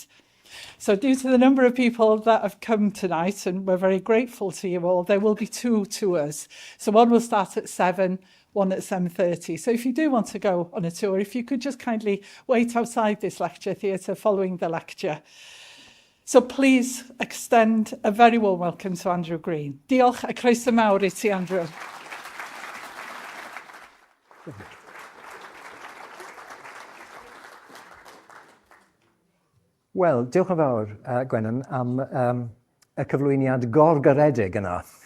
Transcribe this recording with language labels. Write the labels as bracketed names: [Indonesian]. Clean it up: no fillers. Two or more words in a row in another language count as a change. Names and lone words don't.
[English] So due to the number of people that have come tonight, and we're very grateful to you all, there will be 2 tours. So one will start at 7, one at 7:30. So if you do want to go on a tour, if you could just kindly wait outside this lecture theatre following the lecture. So please extend a very warm welcome to Andrew Green. [Welsh] Diolch a croeso mawr I ti, Andrew. Wel, diolch yn fawr, Gwenan, am y cyflwyniad gorgaredig yna.